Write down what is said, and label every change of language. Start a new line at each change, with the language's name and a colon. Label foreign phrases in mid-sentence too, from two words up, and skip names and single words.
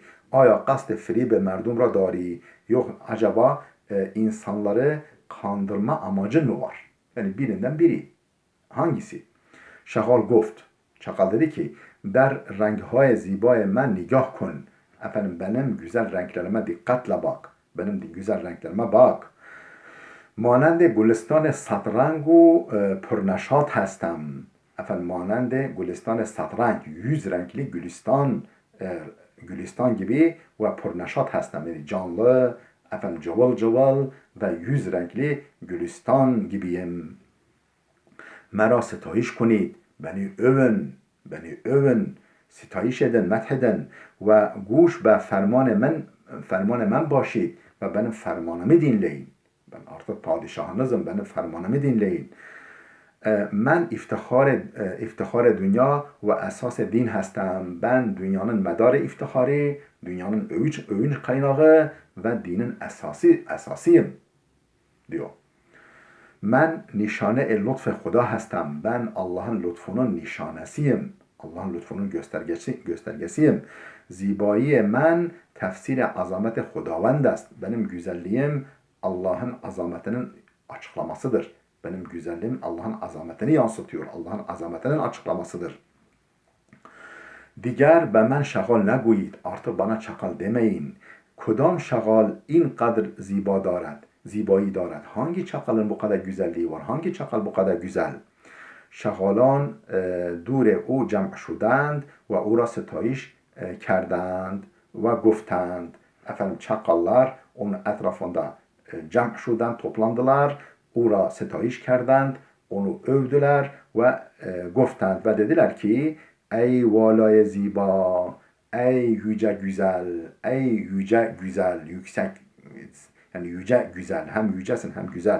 Persian: آیا قصد فریب مردم را داری.
Turkish: Yok acaba insanları kandırma amacın mı var? Yani birinden biri. Hangisi?
Persian: شغال گفت.
Turkish: Çakal dedi ki
Persian: بر رنگهای زیبای من نگاه کن.
Turkish: Efendim benim güzel renklerime dikkatle bak. Benim güzel renklerime bak.
Persian: مانند گلستان صدرنگ و پرنشاط هستم.
Turkish: efendim
Persian: مانند گلستان صدرنگ
Turkish: 100 renkli gülistan gibi ve
Persian: پرنشاط هستم.
Turkish: Yani canlı, efendim cıvıl cıvıl ve 100 renkli gülistan gibiyim.
Persian: مرا ستایش کنید.
Turkish: Beni övün, beni övün. Sitayiş edin, methedin ve
Persian: گوش به فرمان من باشید
Turkish: ve benim fermanımı dinleyin. Ben artık padişahınızım, benim fermanımı dinleyin.
Persian: من افتخار دنیا و اساس دین هستم.
Turkish: Ben dünyanın medarı iftiharı, dünyanın övünç kaynağı ve dinin esasıyım diyor.
Persian: من نشانه لطف خدا هستم.
Turkish: Ben Allah'ın lütfunun nişanesiyim. Allah'ın lütfunun göstergesiyim.
Persian: زیبایی من تفسیر عظمت خداوند است.
Turkish: Benim güzelliğim Allah'ın azametinin açıklamasıdır. Benim güzelliğim Allah'ın azametini yansıtıyor. Allah'ın azametinin açıklamasıdır.
Persian: Diğer به من شغال نگویید.
Turkish: Artık bana çakal demeyin.
Persian: کدام شغال اینقدر زیبا دارد. زیبایی دارد.
Turkish: Hangi çakalın bu kadar güzelliği var? Hangi çakal bu kadar güzel?
Persian: شغالان دور او جمع شدند و او را ستایش کردند و گفتند.
Turkish: Efendim çakallar onun etrafında
Persian: جمع شدند
Turkish: toplandılar.
Persian: او را ستایش کردند.
Turkish: Onu övdüler ve goftend ve dediler ki
Persian: ای والای زیبا,
Turkish: ey yüce güzel, ey yüce güzel, yüksek, yani yüce güzel, hem yücesin hem güzel.